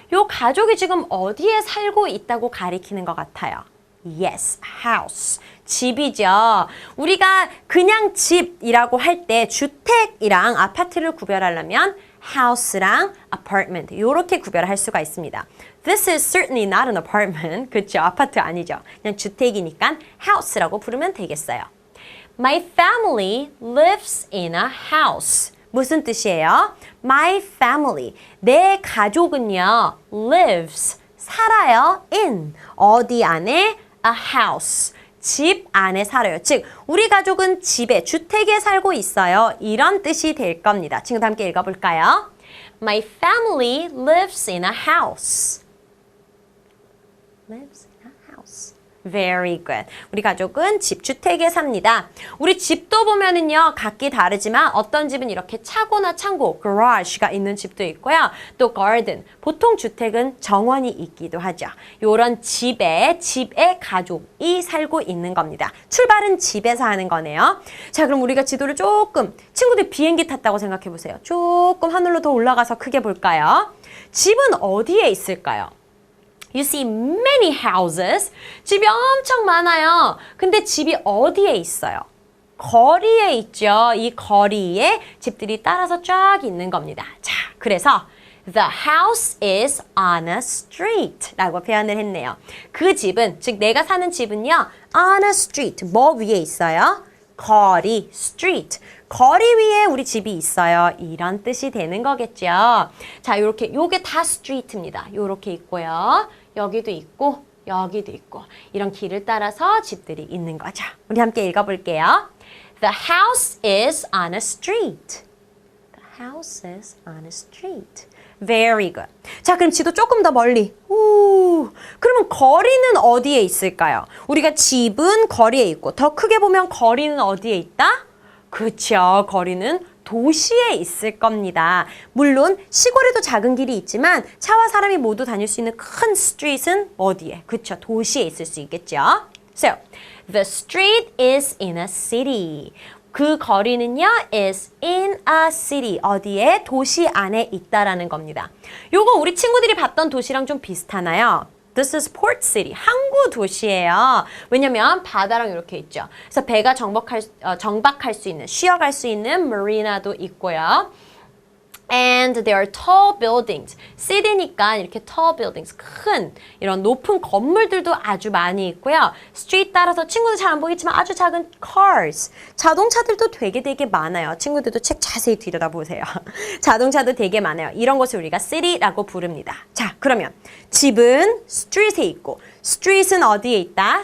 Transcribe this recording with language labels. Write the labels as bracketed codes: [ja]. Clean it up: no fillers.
[ko] 이 가족이 지금 어디에 살고 있다고 가리키는 것 같아요. [en] Yes, house. [ko] 집이죠. 우리가 그냥 집이라고 할 때 주택이랑 아파트를 구별하려면 house랑 apartment 이렇게 구별할 수가 있습니다. [en] This is certainly not an apartment. [ko] 그렇죠? 아파트 아니죠. 그냥 주택이니까 house라고 부르면 되겠어요. [en] My family lives in a house. [ko] 무슨 뜻이에요? [en] My family. [ko] 내 가족은요. [en] lives. [ko] 살아요. in. 어디 안에? [en] a house. [ko] 집 안에 살아요. 즉, 우리 가족은 집에, 주택에 살고 있어요. 이런 뜻이 될 겁니다. 친구들 함께 읽어볼까요? [en] My family lives in a house. Lives in a house. Very good. [ko] 우리 가족은 집, 주택에 삽니다. 우리 집도 보면은요, 각기 다르지만 어떤 집은 이렇게 차고나 창고, garage가 있는 집도 있고요. 또 garden, 보통 주택은 정원이 있기도 하죠. 요런 집에 가족이 살고 있는 겁니다. 출발은 집에서 하는 거네요. 자, 그럼 우리가 지도를 조금, 친구들 비행기 탔다고 생각해 보세요. 조금 하늘로 더 올라가서 크게 볼까요? 집은 어디에 있을까요? [en] You see many houses. [ko] 집이 엄청 많아요. 근데 집이 어디에 있어요? 거리에 있죠. 이 거리에 집들이 따라서 쫙 있는 겁니다. 자, 그래서 [en] The house is on a street [ko] 라고 표현을 했네요. 그 집은, 즉 내가 사는 집은요. [en] On a street. [ko] 뭐 위에 있어요? 거리, street. 거리 위에 우리 집이 있어요. 이런 뜻이 되는 거겠죠. 자, 요렇게 요게 다 street입니다. 요렇게 있고요. 여기도 있고 여기도 있고 이런 길을 따라서 집들이 있는 거죠. 우리 함께 읽어볼게요. [en] The house is on a street. The house is on a street. Very good. [ko] 자, 그럼 지도 조금 더 멀리. 그러면 거리는 어디에 있을까요? 우리가 집은 거리에 있고 더 크게 보면 거리는 어디에 있다? 그렇죠. 거리는 도시에 있을 겁니다. 물론 시골에도 작은 길이 있지만 차와 사람이 모두 다닐 수 있는 큰 street은 어디에? 그렇죠. 도시에 있을 수 있겠죠. [en] So, the street is in a city. [ko] 그 거리는요, [en] is in a city. [ko] 어디에? 도시 안에 있다라는 겁니다. 요거 우리 친구들이 봤던 도시랑 좀 비슷하나요? [en] This is Port City. [ko] 항구 도시예요. 왜냐면 바다랑 이렇게 있죠. 그래서 배가 정박할 수 있는, 쉬어갈 수 있는 마리나도 있고요. [en] And there are tall buildings. [ko] city니까 이렇게 tall buildings, 큰 이런 높은 건물들도 아주 많이 있고요. street 따라서 친구들 잘 안 보이겠지만 아주 작은 cars, 자동차들도 되게 많아요. 친구들도 책 자세히 들여다보세요. 자동차도 되게 많아요. 이런 것을 우리가 city라고 부릅니다. 자, 그러면 집은 street에 있고 street은 어디에 있다?